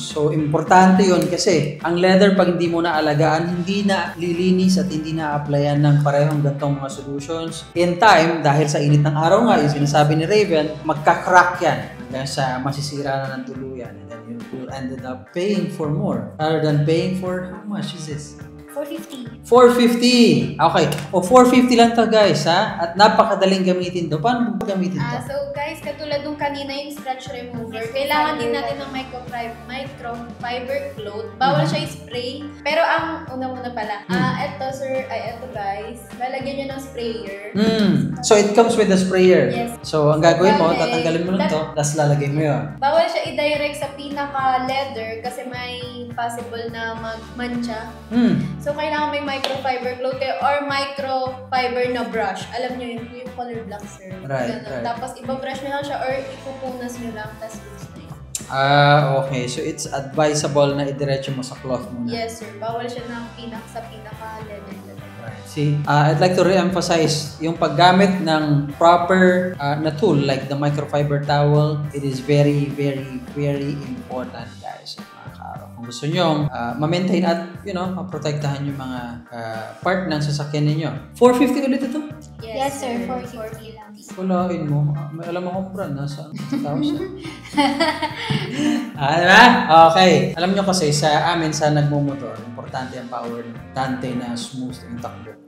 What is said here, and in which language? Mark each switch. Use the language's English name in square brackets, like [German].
[Filipino] So importante yun kasi ang leather pag hindi mo na alagaan, hindi na lilinis at hindi na applyan ng parehong gantong mga solutions. [English] In time, [Filipino] dahil sa init ng araw nga, yung sinasabi ni Raven, magka-crack yan hanggang sa masisira na ng tuluyan. [English] And then you will ended up paying for more rather than paying for, how much is this? 450. [Filipino] 450! Okay. O 450 lang to guys, ha? At napakadaling gamitin to. Paano mo gamitin to? So guys, katulad nung kanina yung stretch remover, kailangan din natin ng microfiber cloth. Bawal siya i-spray. Pero ang una-una pala, eto guys, lalagyan nyo ng sprayer. [English] So it comes with the sprayer. Yes. [Filipino] So ang gagawin mo, [English] Okay. [Filipino] tatanggalin mo lang to, tapos lalagay mo yun. Bawal siya i-direct sa pinaka-leather kasi may possible na magmancha. So, kailangan may microfiber cloth kayo or microfiber na brush. Alam nyo yung color black, sir. [English] Right, [Filipino] Ganun. [English] right. [Filipino] Tapos, ibabrush nyo lang siya or ipupunas nyo lang, tapos use na yun. [English] Okay. So it's advisable [Filipino] na idiretso mo sa cloth muna. [English] Yes, sir. [Filipino] Bawal siya ng pinaka-leather. [English] Right. See, I'd like to re-emphasize [Filipino] yung paggamit ng [English] proper na tool like the microfiber towel. It is very, very, very important, guys. [Filipino] Kung gusto nyo ma-maintain at, maprotektahan yung mga part ng sasakyan ninyo. 450 ulit ito? [English] Yes, sir. 450 lang. [Filipino] Walain mo. May alam akong brand. Nasa 1,000. Diba? Okay. Alam nyo kasi sa amin sa nagmumotor, importante ang power, importante na smooth yung takbo.